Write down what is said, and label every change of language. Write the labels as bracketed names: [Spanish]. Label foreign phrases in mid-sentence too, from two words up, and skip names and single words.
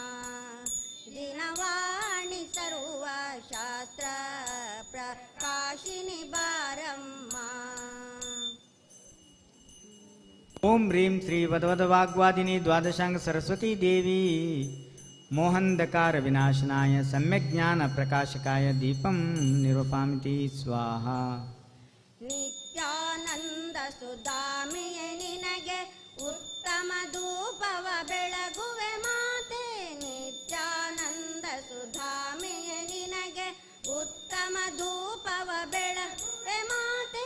[Kannada] ದಿನವಾಣಿ ಸರ್ವ ಶಾಸ್ತ್ರ ಪ್ರಕಾಶಿನಿ ಬಾರಮ್ಮ. [Sanskrit] ಓಂ ಹ್ರೀಂ ಶ್ರೀ ವದವದವಾಗ್ವಾದಿನಿ ದ್ವಾದಶಾಂಗ ಸರಸ್ವತೀ ದೇವಿ ಮೋಹಂಧಕಾರ ವಿನಾಶನಾಯ ಸಮ್ಯಜ್ಞಾನ ಪ್ರಕಾಶಕಾಯ ದೀಪಂ ನಿರುಪಾಮಿತಿ ಸ್ವಾಹ. [Kannada] ನಿತ್ಯಾನಂದ ಸುಧಾಮಿಯೇ ನಿನಗೆ ಉತ್ತಮ ಧೂಪವ ಬೆಳಗುವೆ ಮಾತೆ. ನಿತ್ಯಾನಂದ ಸುಧಾಮಿಯೇ ನಿನಗೆ ಉತ್ತಮ ಧೂಪವ ಬೆಳಗುವೆ ಮಾತೆ.